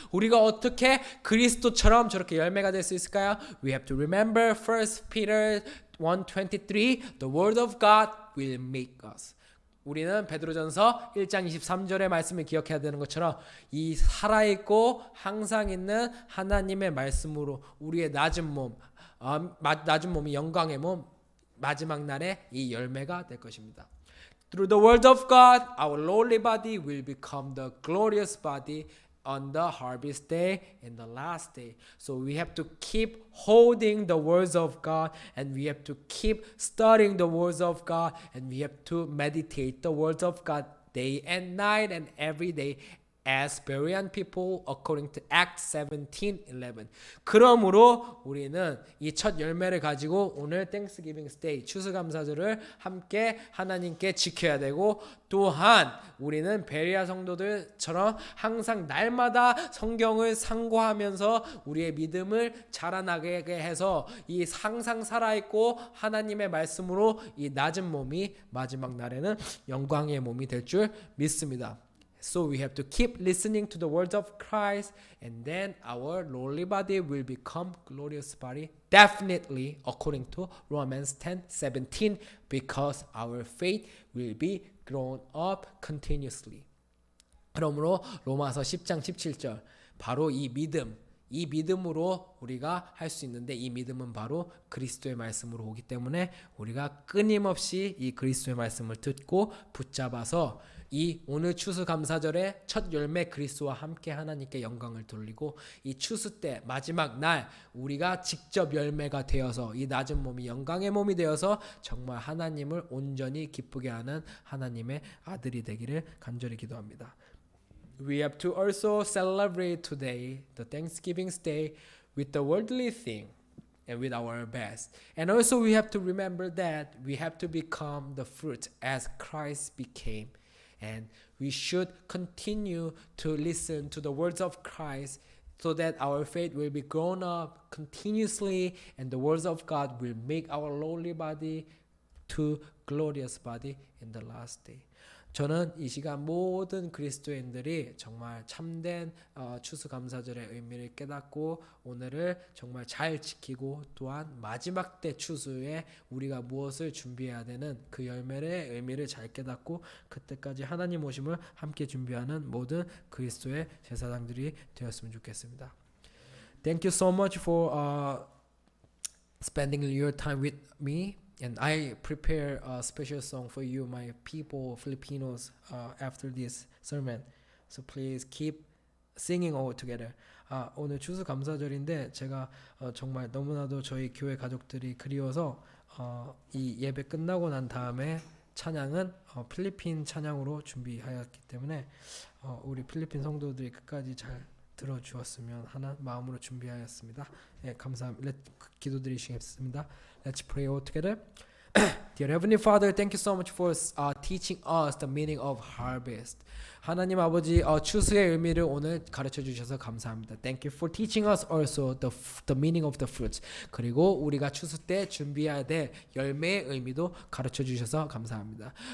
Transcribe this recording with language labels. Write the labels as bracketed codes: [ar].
[ko] 우리가 어떻게 그리스도처럼 저렇게 열매가 될 수 있을까요? [en] We have to remember 1 Peter 1:23 The word of God will make us. [ko] 우리는 베드로전서 1장 23절의 말씀을 기억해야 되는 것처럼 이 살아있고 항상 있는 하나님의 말씀으로 우리의 낮은 몸이 영광의 몸 마지막 날에 이 열매가 될 것입니다. [en] Through the word of God, our lowly body will become the glorious body on the harvest day and the last day. So we have to keep holding the words of God and we have to keep studying the words of God and we have to meditate the words of God day and night and every day as Berean people according to Acts 17:11. [ko] 그러므로 우리는 이 첫 열매를 가지고 오늘 Thanksgiving Day 추수감사절을 함께 하나님께 지켜야 되고 또한 우리는 베레아 성도들처럼 항상 날마다 성경을 상고하면서 우리의 믿음을 자라나게 해서 이 항상 살아있고 하나님의 말씀으로 이 낮은 몸이 마지막 날에는 영광의 몸이 될 줄 믿습니다. [en] So we have to keep listening to the words of Christ and then our lowly body will become glorious body definitely according to Romans 10:17 because our faith will be grown up continuously. [ko] 그러므로 로마서 10장 17절 바로 이 믿음으로 우리가 할 수 있는데 이 믿음은 바로 그리스도의 말씀으로 오기 때문에 우리가 끊임없이 이 그리스도의 말씀을 듣고 붙잡아서 이 오늘 추수감사절의 첫 열매 그리스도와 함께 하나님께 영광을 돌리고 이 추수 때 마지막 날 우리가 직접 열매가 되어서 이 낮은 몸이 영광의 몸이 되어서 정말 하나님을 온전히 기쁘게 하는 하나님의 아들이 되기를 간절히 기도합니다. [en] We have to also celebrate today, the Thanksgiving Day, with the worldly thing and with our best. And also we have to remember that we have to become the fruit as Christ became. And we should continue to listen to the words of Christ so that our faith will be grown up continuously and the words of God will make our lowly body to glorious body in the last day. [ko] 저는 이 시간 모든 그리스도인들이 정말 참된 추수감사절의 의미를 깨닫고 오늘을 정말 잘 지키고 또한 마지막 때 추수에 우리가 무엇을 준비해야 되는 그 열매의 의미를 잘 깨닫고 그때까지 하나님 오심을 함께 준비하는 모든 그리스도의 제사장들이 되었으면 좋겠습니다. [en] Thank you so much for spending your time with me. And I prepare a special song for you, my people, Filipinos, after this sermon. So please keep singing all together. [ko] 오늘 추수감사절인데 제가 정말 너무나도 저희 교회 가족들이 그리워서 이 예배 끝나고 난 다음에 찬양은 필리핀 찬양으로 준비하였기 때문에 우리 필리핀 성도들이 끝까지 잘 들어주었으면 하는 마음으로 준비하였습니다. 예, 감사합니다. 기도드리시겠습니다. [en] Let's pray all together. Dear Heavenly Father, thank you so much for teaching us the meaning of harvest. [ko] 하나님 아버지 추수의 의미를 오늘 가르쳐 주셔서 감사합니다. [en] Thank you for teaching us also the meaning of the fruits. [ko] 그리고 우리가 추수 때 준비해야 될 열매의 의미도 가르쳐 주셔서 감사합니다.